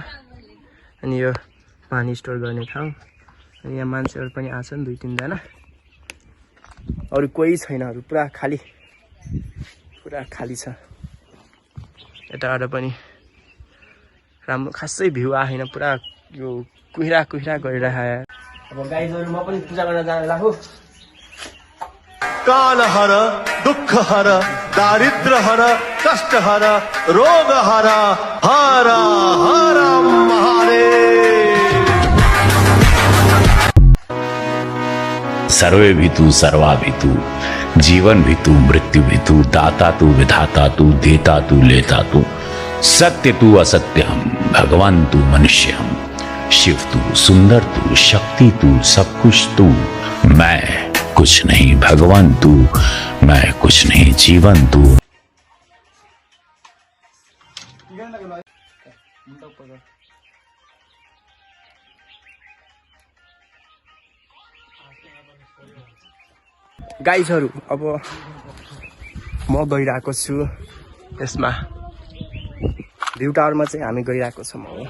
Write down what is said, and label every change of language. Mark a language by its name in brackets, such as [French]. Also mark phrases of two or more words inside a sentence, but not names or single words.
[Nepali] अनि यो पानी स्टोर गर्ने ठाउँ। अनि यहाँ मान्छेहरू पनि आछन् 2-3 जना, अरू कोही छैन, पुरा खाली छ। यताबाट पनि राम्रो खासै भ्यू आएन, पुरा यो कुहिरा गरिरहेको। अब गाइजहरू म पनि पूजा गर्न जान लागु। [Hindi] काल हर, दुख हर, दारिद्र हर, कष्ट हर, रोग हर, हर हर महादेव। सर्वे भी तू सर्वा भी तू, जीवन भी तू मृत्यु भी तू, दाता तू विधाता तू, देता तू लेता तू, सत्य तू असत्य हम, भगवान तू मनुष्य हम, शिव तू, सुंदर तू, शक्ति तू, सब कुछ तू। मैं कुछ नहीं भगवान तू, मैं कुछ नहीं जीवन तू। [Nepali] गाइजहरू अब म गइरहेको छु यसमा [English] view tower [Nepali] चाहिँ हामी गइरहेको छौँ अब